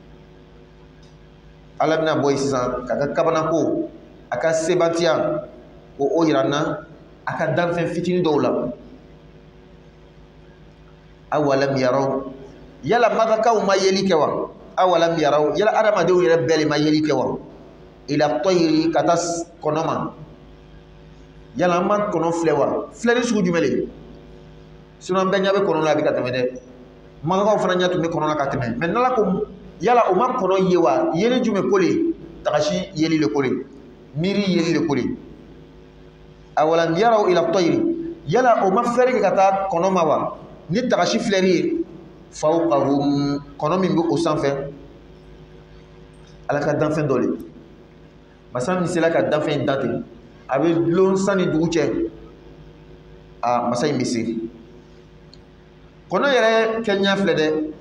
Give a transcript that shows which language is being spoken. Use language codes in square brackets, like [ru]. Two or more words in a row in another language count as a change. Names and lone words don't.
[bm] ala bɛna bɔ yen sisan k'a ka kabanako a ka sebantiya o yira n na a ka danfɛn fitinin dɔw la [ar] أولم يروا [bm] yala magakaw ma yeli kɛ wa [ar] أولم يروا [bm] yala adamadenw yɛrɛ bɛɛ le ma yeli kɛ wa ila tɔyiri ka taa kɔnɔ ma yala an ma kɔnɔ filɛ wa filɛli sugu jumɛn le sinon an bɛɛ ɲɛ bɛ kɔnɔ la a bɛ ka tɛmɛ dɛ magakaw fana ɲɛ tun bɛ kɔnɔ la ka tɛmɛ mɛ n'ala ko yala o ma kɔnɔ ye wa yeli jumɛn ko le tagasi yeli le ko le miiri yeli le ko le [ar] أولم يروا [bm] ila tɔyiri yala o ma fɛrɛ kɛ ka taa kɔnɔ ma wa ni tagasi filɛli ye fawqahum kɔnɔ min bɛ o sanfɛ ala ka danfɛn dɔ le masa min sera ka danfɛn in dante a bɛ dulon sanni dugu cɛ a masa in bɛ se kɔnɔ yɛrɛ kɛɲɛ filɛ dɛ